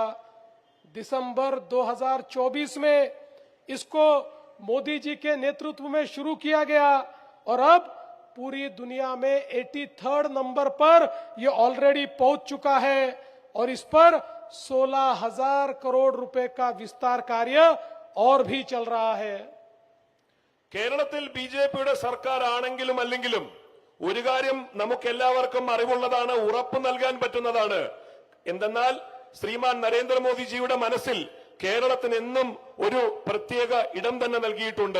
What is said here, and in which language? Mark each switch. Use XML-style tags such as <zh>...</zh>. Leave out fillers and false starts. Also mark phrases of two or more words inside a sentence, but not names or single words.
<hi>दिसंबर 2024 में इसको मोदी जी के नेतृत्व में शुरू किया गया और अब पूरी दुनिया में 83rd नंबर पर ये ऑलरेडी पहुंच चुका है और इस पर 16,000 करोड़ रुपए का विस्तार कार्य और भी चल रहा है.</hi> <ml>കേരളത്തിൽ ബിജെപിയുടെ സർക്കാർ ആണെങ്കിലും അല്ലെങ്കിലും ഒരു കാര്യം നമുക്കെല്ലാവർക്കും അറിവുള്ളതാണ്, ഉറപ്പ് നൽകാൻ പറ്റുന്നതാണ്. എന്തെന്നാൽ ശ്രീമാൻ നരേന്ദ്രമോദിജിയുടെ മനസ്സിൽ കേരളത്തിന് എന്നും ഒരു പ്രത്യേക ഇടം തന്നെ നൽകിയിട്ടുണ്ട്.</ml>